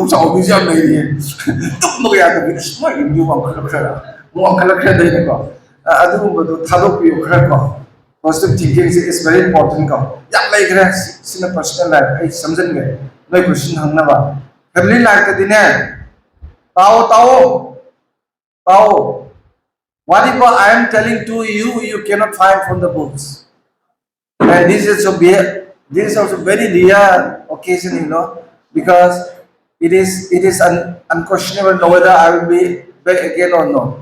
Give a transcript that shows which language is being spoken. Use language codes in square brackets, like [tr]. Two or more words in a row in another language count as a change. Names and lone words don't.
[mni] ꯆꯥꯎꯕꯤꯁꯨ ꯌꯥꯝ ꯂꯩꯔꯤꯌꯦ ꯇꯨꯝꯕꯒ ꯌꯥꯗꯕꯤ ꯑꯁ ꯃꯣꯏ ꯌꯨꯝ ꯋꯥꯡꯈꯠꯂꯛꯈ꯭ꯔꯗ ꯋꯥꯡꯈꯠꯂꯛꯈ꯭ꯔꯗꯩꯅꯀꯣ ꯑꯗꯨꯒꯨꯝꯕꯗꯣ ꯊꯥꯗꯣꯛꯄꯤꯌꯨ ꯈꯔ ꯀꯣ [en] positive thinking is very important [mni] ꯀꯣ ꯌꯥꯝ ꯂꯩꯈ꯭ꯔꯦ ꯁꯤꯅ [en] personal life [mni] ꯑꯩ ꯁꯝꯖꯤꯟꯒꯦ ꯅꯣꯏ ꯀꯣꯏꯁꯟ ꯍꯪꯅꯕ [en] family life [mni] ꯇꯥꯎ [en] whatever I am telling to you, you cannot find from the books. And this is also very rare occasion, because it is unquestionable whether I will be back again or not.